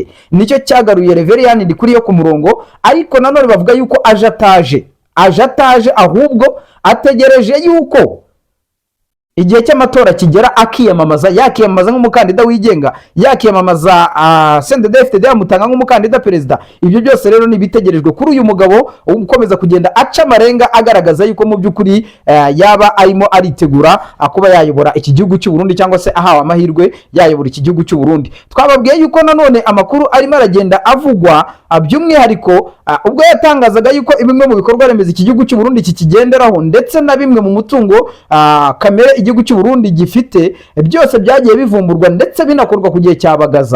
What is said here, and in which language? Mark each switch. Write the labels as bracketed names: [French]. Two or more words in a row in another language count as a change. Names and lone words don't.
[Kinyarwanda] Nicyo cyagaruye Reverien Ndikuriyo ku murongo, ariko nanone bavuga yuko aje ataje ahubwo ategereje yuko igihe cy'amatora kigera akiyamamaza, yakiyamamaza nk'umukandida wigenga, yakiyamamaza CNDD-FDD yamutanga nk'umukandida perezida. Ibyo byose rero nibitegerejwe kuri uyu mugabo ukomeza kugenda aca amarenga agaragaza yuko mu by'ukuri yaba arimo aritegura kuba yayobora iki gihugu cy'u Burundi, cyangwa se ahawe amahirwe yayobora iki gihugu cy'u Burundi. Twababwiye yuko nanone amakuru arimo aragenda avugwa, by'umwihariko ubwo yatangazaga yuko bimwe mu bikorwa remezo iki gihugu cy'u Burundi kikigenderaho ndetse na bimwe mu mutungo kamere igihugu cy'u Burundi gifite byose byagiye bivumburwa ndetse binakorwa ku gihe cyabagaza.